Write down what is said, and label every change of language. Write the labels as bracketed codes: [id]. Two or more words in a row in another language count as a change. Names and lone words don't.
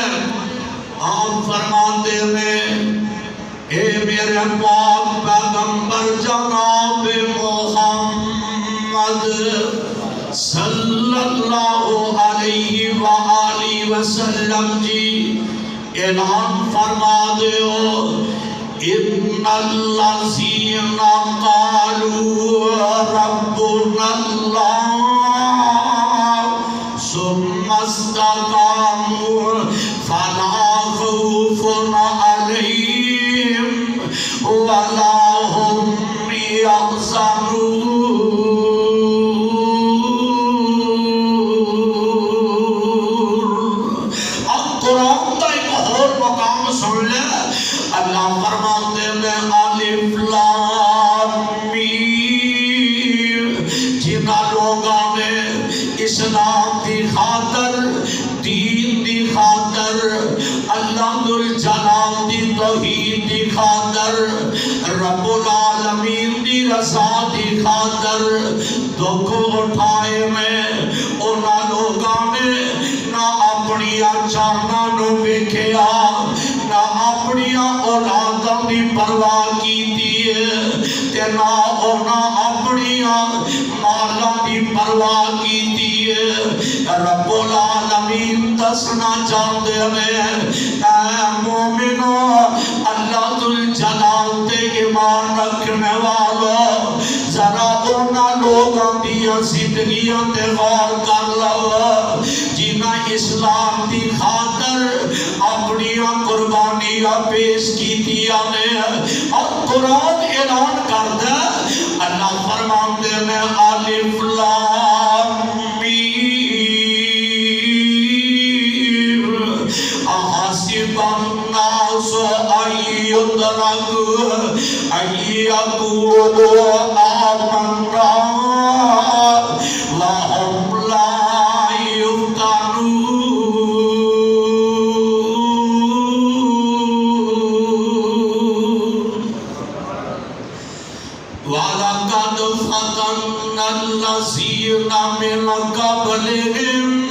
[pa] آپ فرماتے میں اے میرے پاک پیغمبر جناب [ar] محمد صلی اللہ علیہ وآلہ وسلم [pa] جی اعلان فرما دیو [ar] ان الذین قالوا ربنا اللہ ثم استقاموا فلا خوف علیہم ولا هم يحزنون۔ [ur] اب قرآن کا ایک اور مقام سن لے، اللہ فرماتے ہیں [ar] الف لام میم، [pa] جنہاں لوگاں نے اسلام دی خاطر دین دی خاطر اللہ ذوالجلال دی توحید دی خاطر [ar] رب العالمین [pa] دی رضا دی خاطر دکھ اٹھائے میں انہاں لوگاں نے نہ اپنی جاناں نوں ویکھیا نہ اپنی اولاداں دی پرواہ کیتی تے نہ انہاں اپنی مالا دی پرواہ کیتی ہے رب العالمین دسنا چاہتے ہیں اے مومنو اللہ ذوالجلال تے ایمان رکھنے والو ذرا اونا لوگاں دیا زندگیاں تے غور کر لو جنہاں اسلام دی خاطر اپنیاں قربانیاں پیش کیتیاں نے اور قرآن اعلان کردہ اللہ فرماندے میں [ar] الف لام میم احسب الناس ان یترکوا ان یقولوا آمنا وهم لا یفتنون وَلَقَدْ فَتَنَّا الَّذِينَ مِنْ قَبْلِهِمْ